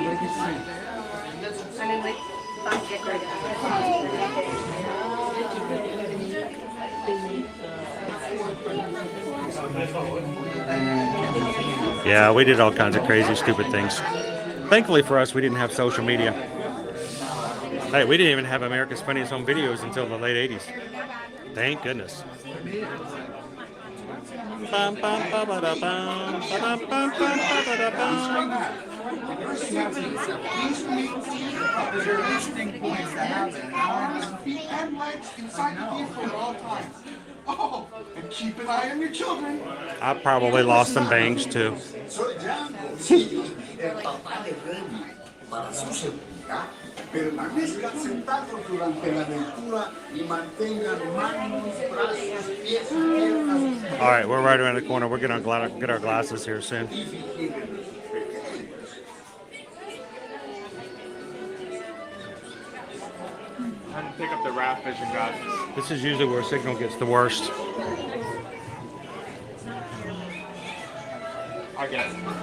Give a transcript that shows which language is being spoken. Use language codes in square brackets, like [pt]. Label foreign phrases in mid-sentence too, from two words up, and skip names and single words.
[en] Yeah, we did all kinds of crazy, stupid things. Thankfully for us, we didn't have social media. Hey, we didn't even have America's Funniest Home Videos until the late 80s. Thank goodness. Bum, bum, ba, ba, da, bum, ba, da, bum, bum, ba, ba, da, bum. Oh, and keep an eye on your children. I probably lost some bangs too. [es] Permanezcan sentados durante la aventura y mantengan manos, brazos, pies y piernas. [en] All right, we're right around the corner. We're going to get our glasses here soon. Time to pick up the raft vision glasses. This is usually where signal gets the worst. I guess.